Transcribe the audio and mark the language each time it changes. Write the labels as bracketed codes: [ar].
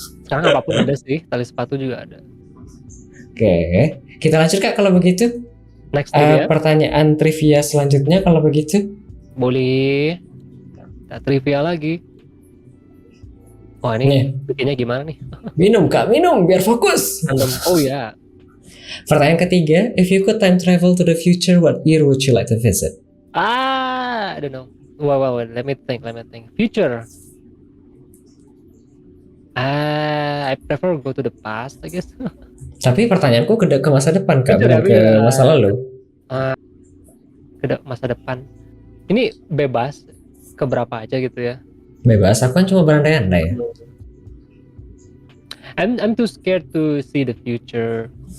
[id] Sekarang apapun ada sih, tali sepatu juga ada. Oke, kita lanjut Kak kalau begitu. [en] Next trivia. [id] Pertanyaan trivia selanjutnya kalau begitu. Boleh. Kita trivia lagi. Wah ini bikinnya gimana nih? Minum Kak, minum biar fokus. Oh ya. Pertanyaan ketiga, [en] if you could time travel to the future, what year would you like to visit? I don't know. Well, let me think. Future. I prefer go to the past, I guess. [id] Tapi pertanyaanku ke masa depan Kak, bukan ke masa lalu. Ke masa depan. Ini bebas ke berapa aja gitu ya? Bebas, aku kan cuma berandai-andai ya. [en] I'm too scared to see the future.